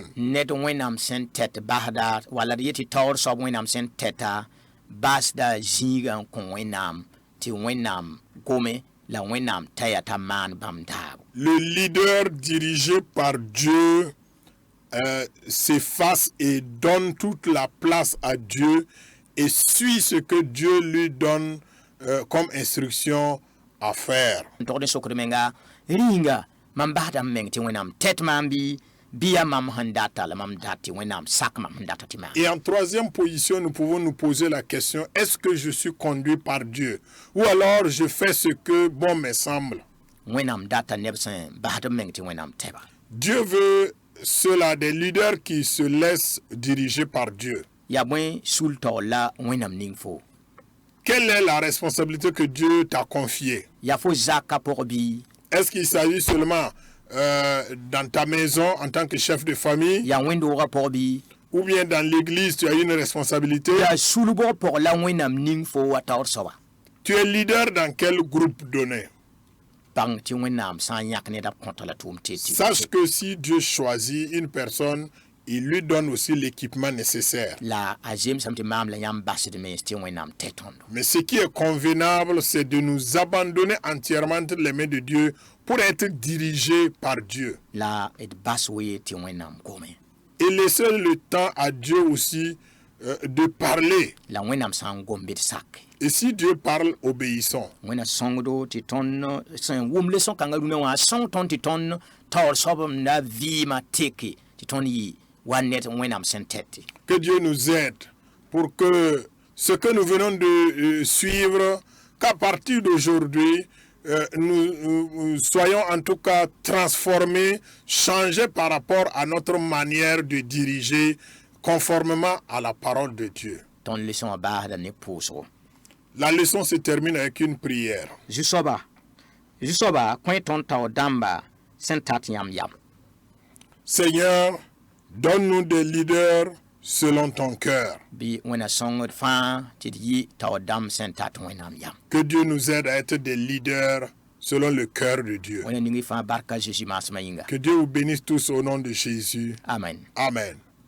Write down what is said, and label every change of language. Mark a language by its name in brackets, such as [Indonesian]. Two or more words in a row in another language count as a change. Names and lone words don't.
[Mossi] Ned wẽnnaam sẽn tɛt basda walla d yetɩ taoor soab wẽnnaam sẽn tɛta basda zĩigã n kõ wẽnnaam tɩ wẽnnaam gome la wẽnnaam taya t'a maan bãmb daabo. [French] Le leader dirigé par Dieu s'efface et donne toute la place à Dieu et suit ce que Dieu lui donne comme instruction à faire. [Mossi] Togd n sokd menga rĩnga mam basda m meng tɩ wẽnnaam tɛt maam bɩ mam sẽn data la mam dat tɩ wẽnnaam sak mam sẽn data tɩ maan. [French] Et en troisième position, nous pouvons nous poser la question, est-ce que je suis conduit par Dieu? Ou alors je fais ce que bon me semble? [Mossi] Wẽnnaam data neb sẽn basd m meng tɩ wẽnnaam tɛba. [French] Dieu veut cela des leaders qui se laissent diriger par Dieu. [Mossi] Ya bõe sul taoor la wẽnnaam ning fo. [French] Quelle est la responsabilité que Dieu t'a confiée? [Mossi] Ya fo zaka pʋg bɩ [French] Est-ce qu'il s'agit seulement dans ta maison en tant que chef de famille? [Mossi] ya wẽnd-doogã pʋg bɩ [French] Ou bien dans l'église, tu as une responsabilité? [Mossi] ya sulbg pʋg la wẽnnaam ning fo wa taoor soaba. [French] Tu es leader dans quel groupe donné? [Mossi] Bãng tɩ wẽnnaam sã n yãk neda kõta la tʋʋm tɩ [French] Sache que si Dieu choisit une personne, il lui donne aussi l'équipement nécessaire. [Mossi] la a zemsame tɩ maam la yãmb basdme tɩ wẽnnaam tɛ tõndo. [French] Mais ce qui est convenable, c'est de nous abandonner entièrement entre les mains de Dieu pour être dirigés par Dieu. [Mossi] La d bas wee tɩ wẽnnaam gome. [French] Et laisser le temps à Dieu aussi de parler. [Mossi] La wẽnnaam sã n gom bɩ d sak. [French] Et si Dieu parle, obéissons. [Mossi] Wẽnna sõngdo tɩ tõnd sẽn wʋm le sõn-kãngã rũnã wã a sõng tõnd tɩ tõnd taoor soab n da vɩɩmã teke tɩ tõnd yɩ wa ned wẽnnaam sẽn tɛte. [French] Que Dieu nous aide pour que ce que nous venons de suivre, qu'à partir d'aujourd'hui, nous soyons en tout cas transformés, changés par rapport à notre manière de diriger conformément à la parole de Dieu. [Mossi] Tõnd leçon a baasda ne pʋʋsgo. [French] La leçon se termine avec une prière. [Mossi] Zu-soaba kõ tõnd taoor dãmba sẽn tat yãmb yam. [French] Seigneur, donne-nous des leaders selon ton cœur. [Mossi] Bɩ wẽna sõngd fãa tɩ d yɩ taoor dãmb sẽn tat wẽnnaam yam. [French] Que Dieu nous aide à être des leaders selon le cœur de Dieu. [Mossi] Wẽna ning y fãa barka Jésus maasmã yĩnga. [French] Que Dieu vous bénisse tous au nom de Jésus. Amen. Amen.